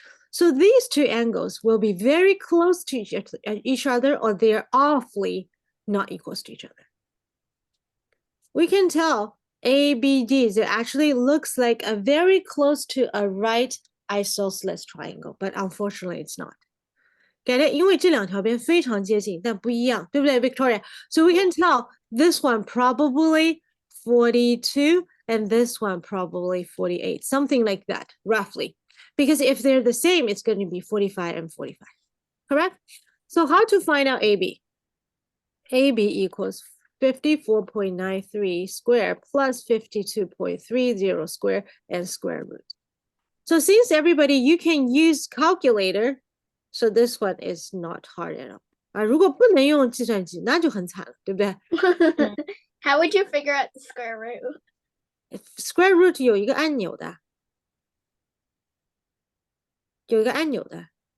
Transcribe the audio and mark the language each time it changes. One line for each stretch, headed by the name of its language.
English: So these two angles will be very close to each other, or they're awfully not equal to each other. We can tell ABDs, it actually looks like a very close to a right isosceles triangle, but unfortunately it's not. Get it?
Chinese: 因为这两条边非常接近，但不一样，对不对, Victoria?
English: So we can tell this one probably 42 and this one probably 48, something like that, roughly. Because if they're the same, it's going to be 45 and 45. Correct? So how to find out AB? AB equals 54.93 square plus 52.30 square and square root. So since everybody, you can use calculator, so this one is not hard at all.
Chinese: 如果不能用计算机，那就很惨了，对不对？
English: How would you figure out the square root? Square root
Chinese: 有一个按钮的，有一个按钮的。